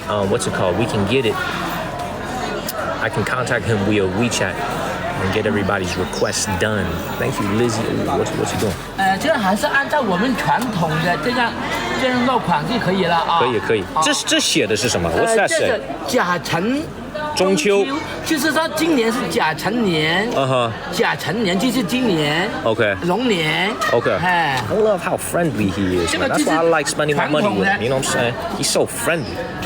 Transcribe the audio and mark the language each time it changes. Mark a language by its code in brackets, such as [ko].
[en] What's it called? We can get it. I can contact him via WeChat and get everybody's requests done. Thank you, Lizzie. What's he doing? [zh] 这样还是按照我们传统的这样落款就可以了啊。可以。这写的是什么？ [en] What's that say? [zh] 这个甲辰中秋，就是说今年是甲辰年。甲辰年就是今年。 [en] Okay. [zh] 龙年。 [en] Okay. I love how friendly he is. That's why I like spending my money with him. You know what I'm saying? He's so friendly.